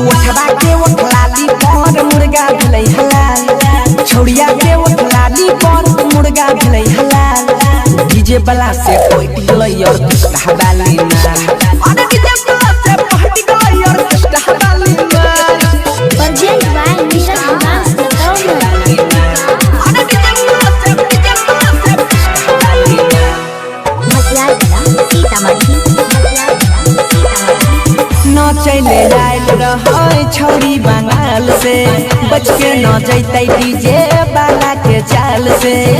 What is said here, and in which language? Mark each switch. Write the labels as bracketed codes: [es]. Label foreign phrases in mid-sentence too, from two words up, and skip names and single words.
[mai] उठवा के उठलाली पर मुर्गा भेलै हलाल। छौड़िया के उठलाली पर मुर्गा भेलै हलाल। डीजे वाला से पहट गेलै यार हलाली माल। अरे डीजे वाला से पहट गेलै यार हलाली माल। [en] Urgent by Mission Advance [mai] न चले आयल रहे छौरी बंगाल से, बच के न जैते डीजे वाला के चाल से।